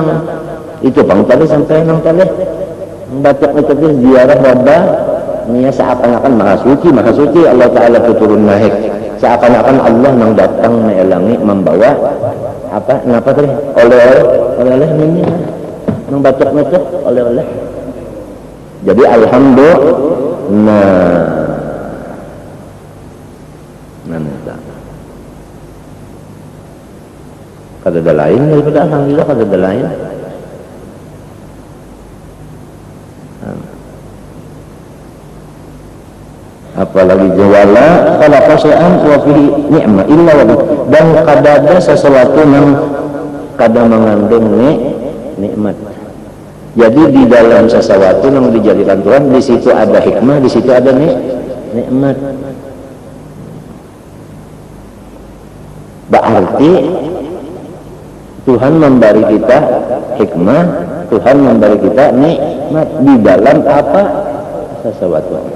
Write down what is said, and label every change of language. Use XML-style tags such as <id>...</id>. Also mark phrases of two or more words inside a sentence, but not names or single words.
<bjn>itu bang tadi sampai nang tadi baca itu ziarah Rabbah ini seakan-akan maha suci Allah Ta'ala turun naik seakan-akan Allah yang datang melangi membawa kenapa tadi oleh-oleh ini yang baca itu oleh-oleh jadi alhamdulillah Kada ada lain daripada alhamdulillah, kada ada lain. Apalagi</bjn> <ar>جوالا خلق شيئا وفيه نعمة إلا و</ar> <bjn>dan kada ada sesuatu yang kada mengandung nikmat.</bjn> <id>Jadi di dalam sesuatu yang dijadikan Tuhan, di situ ada hikmah, di situ ada nikmat. Berarti Tuhan memberi kita hikmah, Tuhan memberi kita nikmat di dalam apa sesuatu.</id>